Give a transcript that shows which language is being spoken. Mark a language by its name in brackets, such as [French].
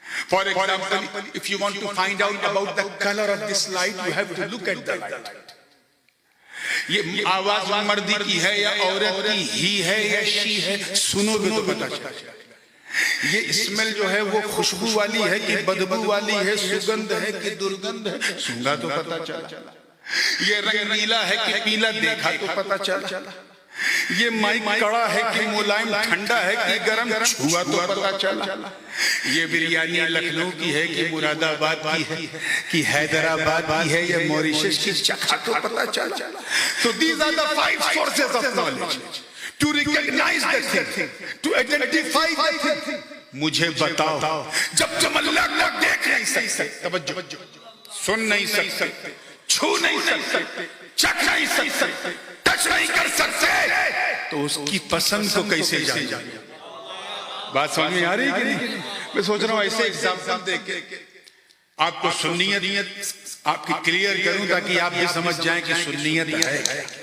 [English] For example, if you want to find out about the color of this light, you have to look at the light. [Urdu] یہ آواز مردی کی ہے یا عورت کی ہی ہے یا شی ہے، سنو گے تو پتہ چلے. یہ اسمیل جو ہے وہ خوشبو والی ہے کہ بدبو والی ہے، سگندھ ہے کہ درگندھ ہے، سنگا تو پتہ چلا. یہ رنگ نیلا ہے کہ پیلا، دیکھا تو پتہ چلا. یہ مائک کڑا ہے کہ ملائم ٹھنڈا ہے کہ گرم چھوا تو پتا چلا. یہ بریانی لکھنؤ کی ہے کہ مراد آباد کی ہے کہ حیدرآباد کی ہے یا موریشس کی چکھا تو پتا چلا. [English] So these are the 5 sources of knowledge. To recognize the thing, to identify the thing. [Urdu] مجھے بتاؤ جب تم اللہ کو دیکھ نہیں سکتے, توجہ, سن نہیں سکتے, چھو نہیں سکتے, چکھ نہیں سکتے, ٹچ نہیں کر سکتے, تو اس کی پسند کو کیسے جانیں؟ بات سمجھ میں آ رہی ہے کہ نہیں؟ میں سوچ رہا ہوں ایسے ایگزامپل دے کے آپ کو سنیت آپ کی کلیئر کروں تاکہ آپ بھی سمجھ جائیں کہ سنیت ہے.